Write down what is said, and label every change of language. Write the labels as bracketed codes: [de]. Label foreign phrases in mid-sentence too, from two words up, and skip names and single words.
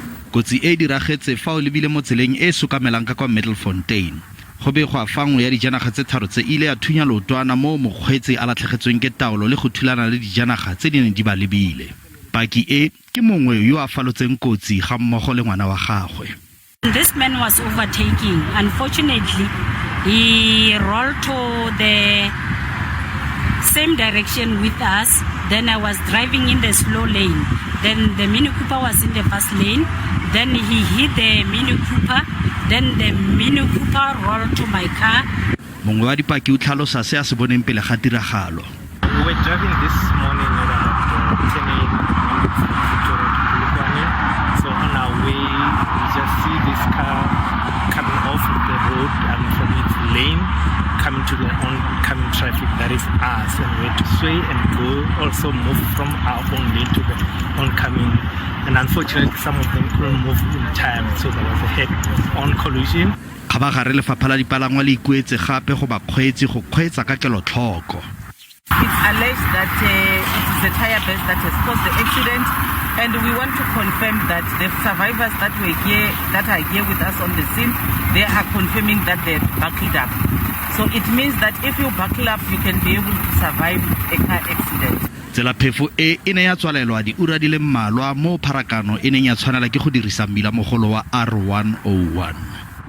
[tn] Kotsi e diragetse fa o lebile mo tseleng e sokamelang ka kwa Middelfontein. Go begwa fa nngwe ya dijanaga tse tharo tse ile ya thunya leotwana mo mokgweetsi a latlhegetsweng ke taolo le go thulana le dijanaga tse di neng di ba lebile. Paki e ke mongwe yo a falotseng kotsi ga mmogo le ngwana wa gagwe. [en] This man was overtaking. Unfortunately, he rolled to the same direction with us. Then I was driving in the slow lane. Then the Mini Cooper was in the fast lane. Then he hit the Mini Cooper. Then the Mini Cooper rolled to my car. [tn] Mongwe wa dipaki o tlhalosa se a se boneng pele ga tiragalo. [en] We were driving this morning around 10 a.m. So on our way, we just see this car coming off the road and from its lane, coming to the oncoming traffic that is us, and we had to sway and go, also move from our own lane to the oncoming. And unfortunately, some of them couldn't move in time, so there was a head-on collision. [tn] Khabagare lefapha la dipalangwa le ikuetse gape go bakgweetsi go kgweetsa ka kelotlhoko. [en] It's alleged that it is the tire burst that has caused the accident, and we want to confirm that the survivors that are here with us on the scene, they are confirming that they're buckled up. So it means that if you buckle up, you can be able to survive a car accident. [tn] Tselafefo e ne ya tswalelwa di ura di le mmalwa mo pharakano e neng ya tshwanela ke go dirisa mmila mogolo wa R101.